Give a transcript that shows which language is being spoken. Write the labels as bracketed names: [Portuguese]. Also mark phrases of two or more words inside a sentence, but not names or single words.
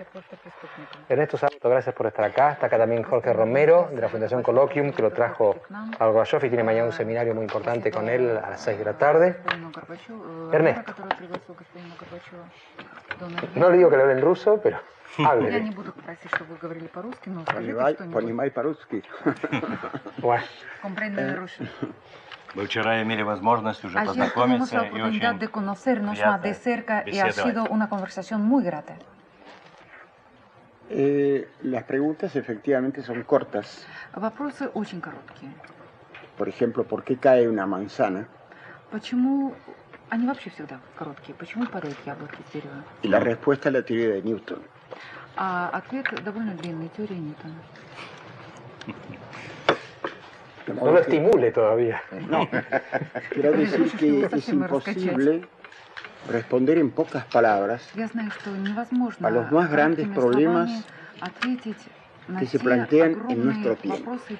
[Spanish] Ernesto Sábato, gracias por estar acá. Está acá también Jorge Romero, de la Fundación Colloquium, que lo trajo a Gorbachev y tiene mañana un seminario muy importante con él a las 6 de la tarde. Ernesto. No le digo que le hable en ruso, pero hable. [Russian] Понимай по-русски. [Spanish] Comprende ruso. [Russian] Мы вчера имели возможность уже познакомиться и очень приятно беседовать. [Spanish] Las preguntas efectivamente son cortas. [Russian] Вопросы очень короткие. [Spanish] Por ejemplo, ¿por qué cae una manzana? [Russian] Почему они вообще всегда короткие? Почему падают яблоки с дерева? [Spanish] Y la respuesta es la teoría de Newton. [Russian] А ответ довольно длинный, теория Ньютона. [Spanish] No lo estimule todavía. No, quiero decir que es imposible responder en pocas palabras a los más grandes problemas que se plantean en nuestro tiempo.